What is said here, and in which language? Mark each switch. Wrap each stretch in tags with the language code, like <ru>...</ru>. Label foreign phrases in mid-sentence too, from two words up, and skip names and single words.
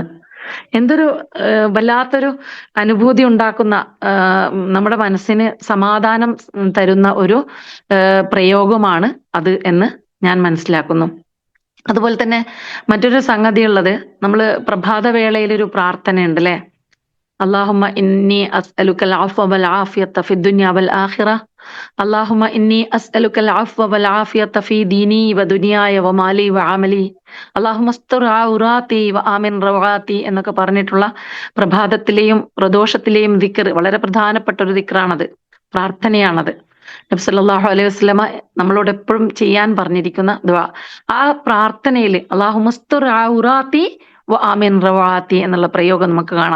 <ml>എന്തൊരു വല്ലാത്തൊരു അനുഭൂതി ഉണ്ടാക്കുന്ന, നമ്മുടെ മനസ്സിന് സമാധാനം തരുന്ന ഒരു പ്രയോഗമാണ് അത് എന്ന് ഞാൻ മനസ്സിലാക്കുന്നു. അതുപോലെ തന്നെ മറ്റൊരു സംഗതി ഉള്ളത്, നമ്മള് പ്രഭാതവേളയിൽ ഒരു പ്രാർത്ഥനയുണ്ട് അല്ലെ,</ml> <ar>اللهم إني أسألك العفو والعافية في الدنيا والآخرة اللهم إني أسألك العفو والعافية في ديني ودنياي ومالي وعملي اللهم استر عوراتي وآمن روعاتي</ar> <ml>എന്നൊക്കെ പറഞ്ഞിട്ടുള്ള പ്രഭാതത്തിലെയും പ്രദോഷത്തിലെയും ദിക്ർ വളരെ പ്രധാനപ്പെട്ട ഒരു ദിക്റാണത്, പ്രാർത്ഥനയാണത്. നബി</ml> <ar>صلى الله عليه وسلم</ar> <ml>നമ്മളോട് എപ്പോഴും ചെയ്യാൻ പറഞ്ഞിരിക്കുന്ന ദുആ. ആ പ്രാർത്ഥനയിൽ</ml> <ar>اللهم استر عوراتي آمن روعاتي</ar> <ml>എന്നുള്ള പ്രയോഗം നമുക്ക് കാണാം.</ml>